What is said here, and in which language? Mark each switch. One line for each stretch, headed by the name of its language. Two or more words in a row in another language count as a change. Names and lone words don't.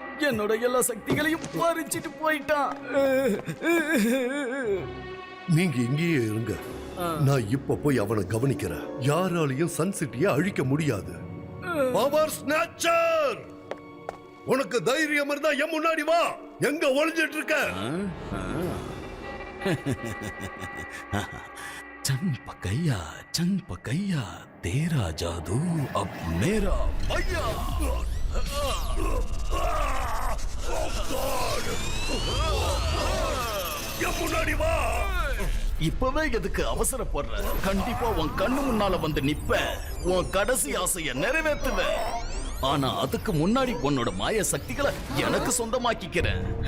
Tamil: என்னோட எல்லா சக்திகளையும் பறிச்சிட்டு போயிட்டான். நீங்க இங்கேயே இருங்க. நான் இப்ப போய் அவனை கவனிக்கிறேன். யாராலையும் சன் சிட்டியை அழிக்க முடியாது. பவர் ஸ்நேச்சர், உனக்கு தைரியம் இருந்தா என் முன்னாடி வா. எங்க ஒளிஞ்சிட்டு இருக்க?
Hindi: चंग पकैया तेरा जादू अब मेरा भैया.
Tamil: முன்னாடி வா. இப்பவே எதுக்கு அவசரப்படுற? கண்டிப்பா உன் கண்ணு முன்னால வந்து நிப்ப. உன் கடைசி ஆசைய நிறைவேற்றுவேன். ஆனா அதுக்கு முன்னாடி உன்னோட மாய சக்திகளை எனக்கு சொந்தமாக்கிக்கிறேன்.